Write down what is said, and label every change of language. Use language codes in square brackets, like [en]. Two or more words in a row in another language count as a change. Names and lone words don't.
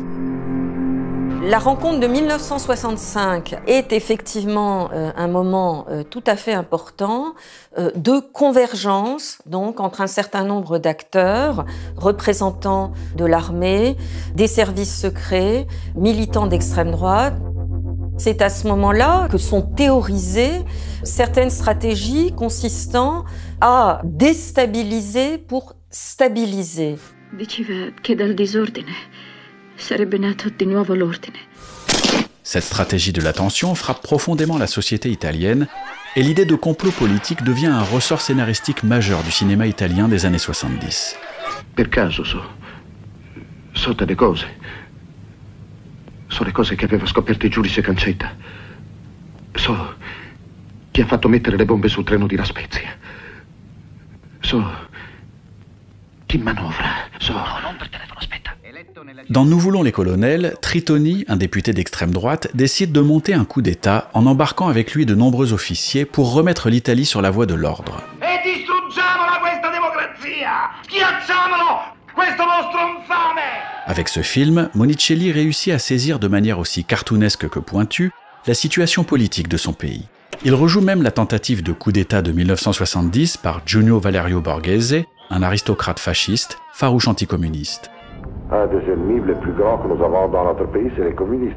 [fr] La rencontre de 1965 est effectivement un moment tout à fait important de convergence donc entre un certain nombre d'acteurs, représentants de l'armée, des services secrets, militants d'extrême droite. C'est à ce moment-là que sont théorisées certaines stratégies consistant à déstabiliser pour stabiliser. [it] Diceva che dal disordine sarebbe nato di nuovo l'ordine. [fr] Cette stratégie de la tension frappe profondément la société italienne et l'idée de complot politique devient un ressort scénaristique majeur du cinéma italien des années 70. [it] Per caso so delle cose. So le cose che aveva scoperto il giudice Cancetta. So chi ha fatto mettere le bombe sul treno di La Spezia. So chi manovra. So. No, non per telefono, aspetta. [fr] Dans Nous voulons les colonels, Tritoni, un député d'extrême droite, décide de monter un coup d'État en embarquant avec lui de nombreux officiers pour remettre l'Italie sur la voie de l'ordre. [it] E distruggiamola questa democrazia! Schiacciamolo! Questo mostro infame! [fr] Avec ce film, Monicelli réussit à saisir de manière aussi cartoonesque que pointue la situation politique de son pays. Il rejoue même la tentative de coup d'État de 1970 par Giunio Valerio Borghese, un aristocrate fasciste, farouche anticommuniste. Un des ennemis les plus grands que nous avons dans notre pays, c'est les communistes.